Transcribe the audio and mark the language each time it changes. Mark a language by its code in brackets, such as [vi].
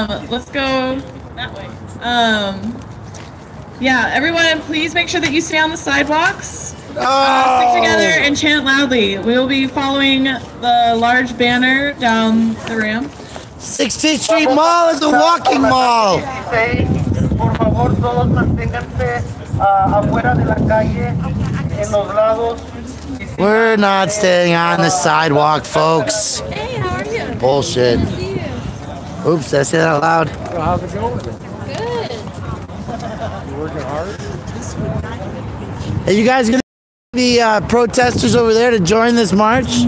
[en] Let's go that way. Yeah, everyone, please make sure that you stay on the sidewalks. Stick together and chant loudly. We will be following the large banner down the ramp. 16th Street Mall is a walking mall. [es] Por favor, todos manténganse afuera de la calle, en los lados. [en] We're not staying on the sidewalk, folks. Hey, how are you? Bullshit. Good to see you. Oops, did I say that out loud? How's it going? Good. You working hard? Are you guys gonna be protesters over there to join this march?